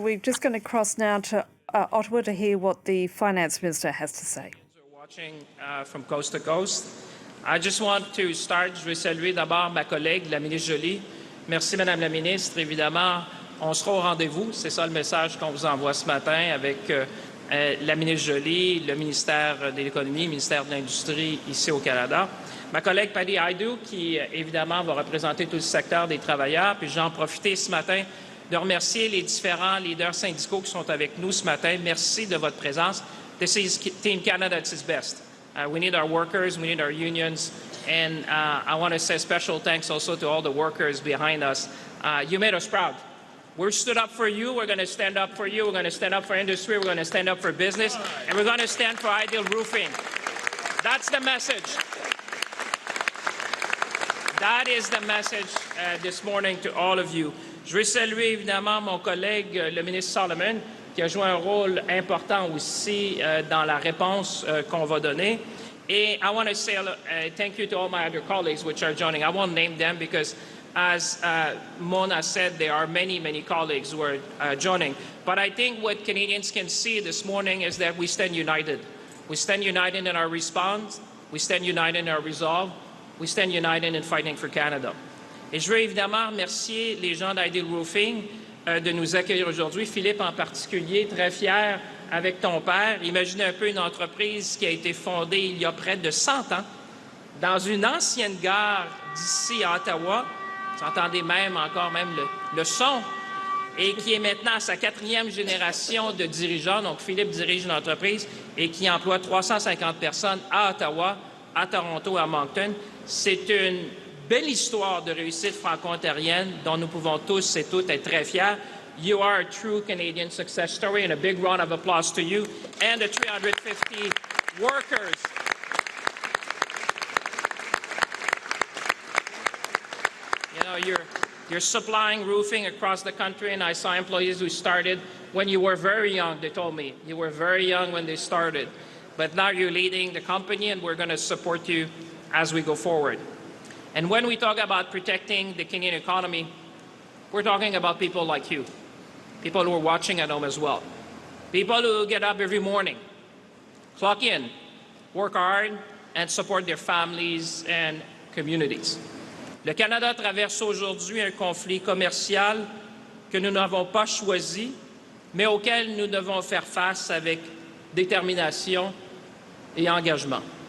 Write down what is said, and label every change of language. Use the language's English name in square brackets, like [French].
[English] We're just going to cross now to Ottawa to hear what the Finance Minister has to say. Watching from coast to coast. I just want to start. [French] Je vais saluer d'abord ma collègue, la ministre Joly. Merci, Madame la ministre. Évidemment, on sera au rendez-vous. C'est ça le message qu'on vous envoie ce matin avec la ministre Joly, le ministère de l'Économie, le ministère de l'Industrie ici au Canada. Ma collègue Paddy Hajdu, qui évidemment va représenter tout le secteur des travailleurs. Puis j'en profite ce matin de remercier les différents leaders syndicaux qui sont avec nous ce matin. Merci de votre présence. [English] This is Team Canada at its best. We need our workers, we need our unions, and I want to say special thanks also to all the workers behind us. You made us proud. We stood up for you, we're going to stand up for you, we're going to stand up for industry, we're going to stand up for business, and we're going to stand for Ideal Roofing. That's the message. That is the message this morning to all of you. [French] Je veux saluer évidemment mon collègue, le ministre Solomon, qui a joué un rôle important aussi dans la réponse qu'on va donner. [English] Et I want to say thank you to all my other colleagues which are joining. I won't name them because, as Mona said, there are many, many colleagues who are joining. But I think what Canadians can see this morning is that we stand united. We stand united in our response. We stand united in our resolve. We stand united in fighting for Canada. [French] Et je veux évidemment remercier les gens d'Ideal Roofing de nous accueillir aujourd'hui. Philippe en particulier, très fier avec ton père. Imaginez un peu une entreprise qui a été fondée il y a près de 100 ans dans une ancienne gare d'ici à Ottawa. Vous entendez même encore le son. Et qui est maintenant à sa 4e génération de dirigeants. Donc Philippe dirige l'entreprise et qui emploie 350 personnes à Ottawa, à Toronto, à Moncton. C'est une belle histoire de réussite franco-ontarienne dont nous pouvons tous et toutes être très fiers. [English] You are a true Canadian success story, and a big round of applause to you and the 350 workers. You know, you're supplying roofing across the country, and I saw employees who started when you were very young, they told me. You were very young when they started. But now you're leading the company, and we're going to support you as we go forward. And when we talk about protecting the Canadian economy, we're talking about people like you, people who are watching at home as well, people who get up every morning, clock in, work hard, and support their families and communities. [French] Le Canada traverse aujourd'hui un conflit commercial que nous n'avons pas choisi, mais auquel nous devons faire face avec détermination et engagement.